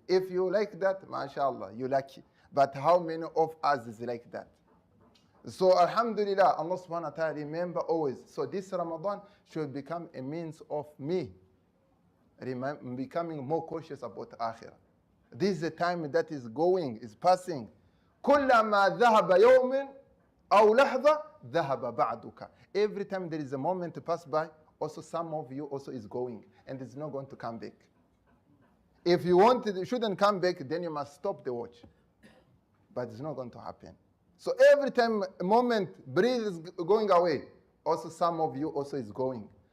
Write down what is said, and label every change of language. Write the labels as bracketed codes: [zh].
[en] If you like that, mashallah, you lucky. But how many of us is like that? So alhamdulillah, Allah subhanahu wa ta'ala, remember always. So this Ramadan should become a means of me becoming more cautious about akhirah. This is the time that is going, is passing. [ar] كلما ذهب يوم أو لحظة ذهب بعدك. [en] Every time there is a moment to pass by, also some of you also is going, and it's not going to come back. If you shouldn't come back, then you must stop the watch. But it's not going to happen. So every time a moment, breathe is going away, also some of you also is going.